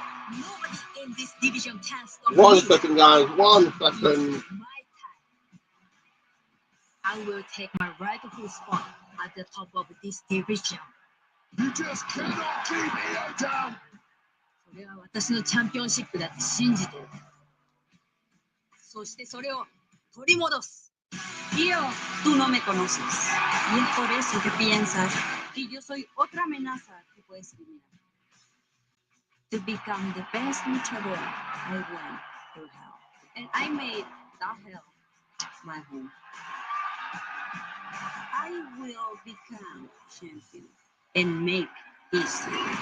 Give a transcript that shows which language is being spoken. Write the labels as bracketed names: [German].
[English] Nobody in this division can stop 1 me. second, guys. 1 second. I will take my rightful spot at the top of this division. You just cannot keep Io down. [Japanese] それは私のチャンピオンシップだって信じてる。そしてそれを取り戻す。 [Spanish] Io, tú no me conoces. Y es por eso que piensas que yo soy otra amenaza que puedes eliminar. [English] To become the best luchador, I went through hell. And I made that hell my home. I will become champion and make history.